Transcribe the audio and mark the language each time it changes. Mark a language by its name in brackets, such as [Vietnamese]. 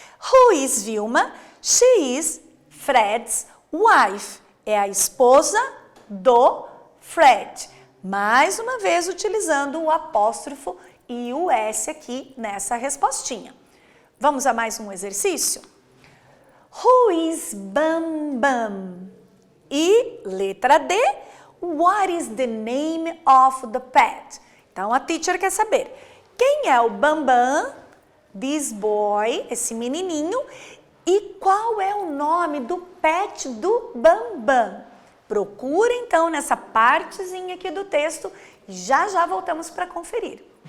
[English] Who is Vilma? She is Fred's wife. [Portuguese] É a esposa do Fred. Mais uma vez utilizando o apóstrofo e o S aqui nessa respostinha. Vamos a mais um exercício? [English] Who is Bam Bam? [Portuguese] E letra D, [English] what is the name of the pet? [Portuguese] Então a teacher quer saber quem é o Bam Bam, [English] this boy, [Portuguese] esse menininho, e qual é o nome do pet do Bam Bam. Procura então nessa partezinha aqui do texto e já já voltamos para conferir.